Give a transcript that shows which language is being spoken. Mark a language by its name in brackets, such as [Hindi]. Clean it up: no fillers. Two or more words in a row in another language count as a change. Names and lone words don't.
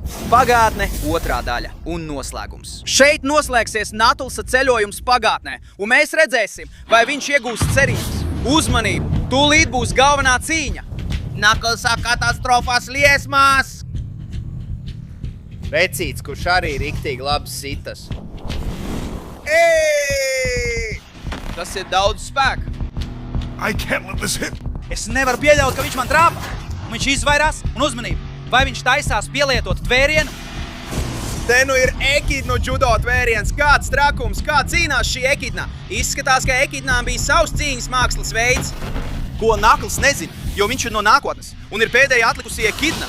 [Latvian] Pagātne, otrā daļa un noslēgums. Šeit noslēgsies Knucklesa ceļojums pagātnē, un mēs redzēsim, vai viņš iegūst cerības. Uzmanību, tūlīt būs galvenā cīņa. Knucklesa katastrofas liesmās. Vecīts, kurš arī riktīgi labi sitas. Tas ir daudz spēka. [English] I can't let this hit. [Latvian] Es nevaru pieļaut, ka viņš man trāpa. Viņš izvairās un uzmanību. Vai viņš taisās pielietot tvērienu? Te nu ir ekidnu judo tvēriens. Kāds trakums, kā cīnās šī ekidna? Izskatās, ka ekidnām bija savs cīņas mākslas veids. Ko Knuckles nezina, jo viņš ir no nākotnes un ir pēdējā atlikusī ekidna.